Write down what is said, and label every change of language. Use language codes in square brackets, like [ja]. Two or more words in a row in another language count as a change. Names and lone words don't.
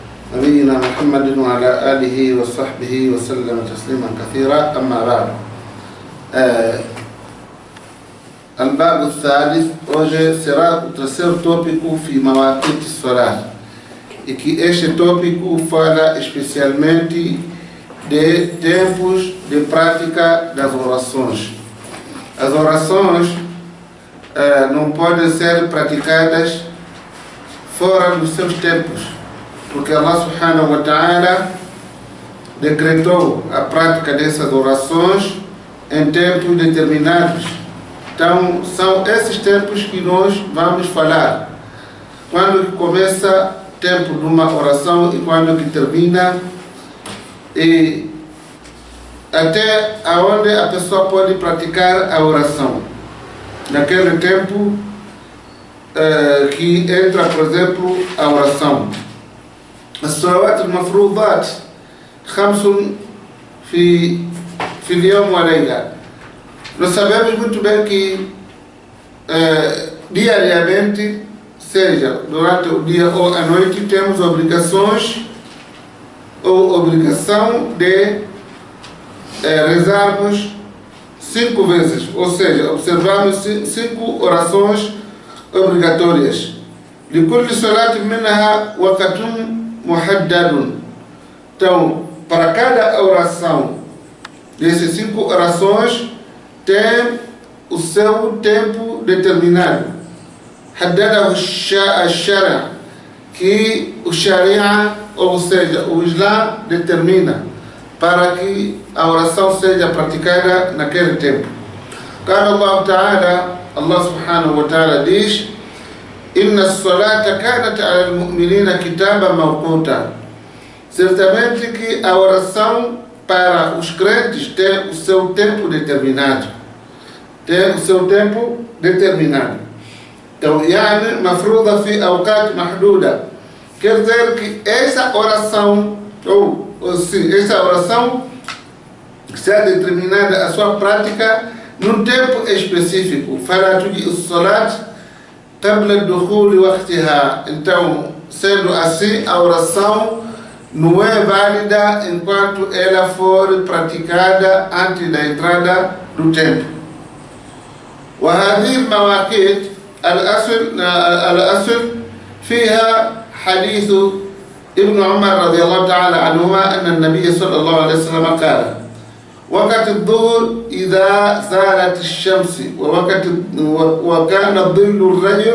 [ar] نبينا محمد وعلى آله وصحبه وسلم تسليما كثيرا. أما بعد, الباب الثالث, [pt] hoje será o terceiro tópico [ar] في مواقيت الصلاة, [pt] e que este tópico fala especialmente de tempos de prática das orações. As orações não podem ser praticadas fora dos seus tempos, porque [ar] الله سبحانه وتعالى [pt] decretou a prática dessas orações em tempos determinados. Então, são esses tempos que nós vamos falar. Quando começa o tempo de uma oração e quando que termina, e até aonde a pessoa pode praticar a oração. Naquele tempo que entra, por exemplo, a oração. [ar] الصلوات المفروضات 5 في اليوم والليلة. [pt] Nós sabemos muito bem que diariamente, seja durante o dia ou a noite, temos obrigações ou obrigação de rezarmos 5 vezes, ou seja, observamos 5 orações obrigatórias. [ar] لكل صلاة منها وقت محدد. [pt] Então, para cada oração dessas 5 orações tem o seu tempo determinado. [ar] حدده الشرع, [pt] que o Sharia, ou seja, o Islã, determina para que a oração seja praticada naquele tempo. [ar] قال الله تعالى, الله سبحانه وتعالى diz: إن الصلاة كانت على المؤمنين كتابا موقوتا. [pt] Certamente que a oração para os crentes tem o seu tempo determinado. Tem o seu tempo determinado. Então, [ar] يعني مفروضة في أوقات محدودة. [pt] Quer dizer que essa oração, essa oração está determinada a sua prática num tempo específico. [ar] فلا تجي الصلاة قبل دخول وقتها. [pt] Então, sendo assim, a oração não é válida enquanto ela for praticada antes da entrada do tempo. [ar] وهذه المواقيت الأصل فيها حديث ابن عمر رضي الله تعالى عنهما أن النبي صلى الله عليه وسلم قال: وقت الظهر إذا زالت الشمس وكان ظل الرجل